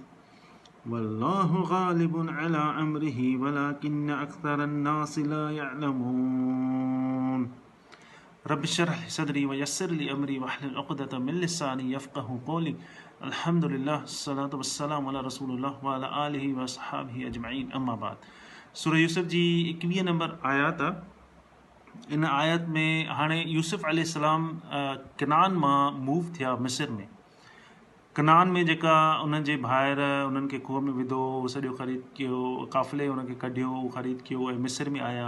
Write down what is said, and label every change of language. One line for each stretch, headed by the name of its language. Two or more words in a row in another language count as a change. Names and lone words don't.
Arabic: والله غالب على أمره ولكن أكثر الناس لا يعلمون رب اشرح لي صدري ويسر لي أمري واحلل عقدة من لساني يفقهوا قولي الحمد لله الصلاة والسلام على رسول الله وعلى آله وصحابه أجمعين أما بعد
Sindhi: सूरह यूसुफ जी 21 नंबर आयत आहे। इन आयत में हाणे यूसुफ अलैहिस्सलाम कनान मां मूव थिया मिस्र में। कनान में जेका उन्हनि जे ॿाहिरि उन्हनि खे खूह में विधो, सॼो ख़रीद कयो, काफ़िले उनखे कढियो, ख़रीद कयो ऐं मिस्र में आया।